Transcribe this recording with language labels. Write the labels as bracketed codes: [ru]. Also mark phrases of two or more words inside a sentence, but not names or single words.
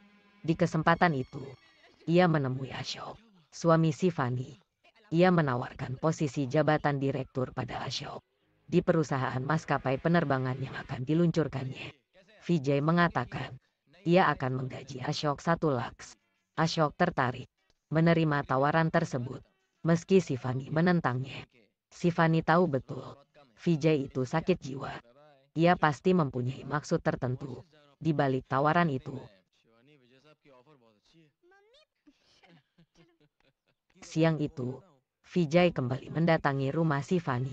[id] Di kesempatan itu, ia menemui Ashok, suami Sivani. Ia menawarkan posisi jabatan direktur pada Ashok di perusahaan maskapai penerbangan yang akan diluncurkannya. Vijay mengatakan ia akan menggaji Ashok 1 lakhs. Ashok tertarik menerima tawaran tersebut, meski Sivani menentangnya. Sivani tahu betul Vijay itu sakit jiwa. Ia pasti mempunyai maksud tertentu di balik tawaran itu. Siang itu, Vijay kembali mendatangi rumah Sivani.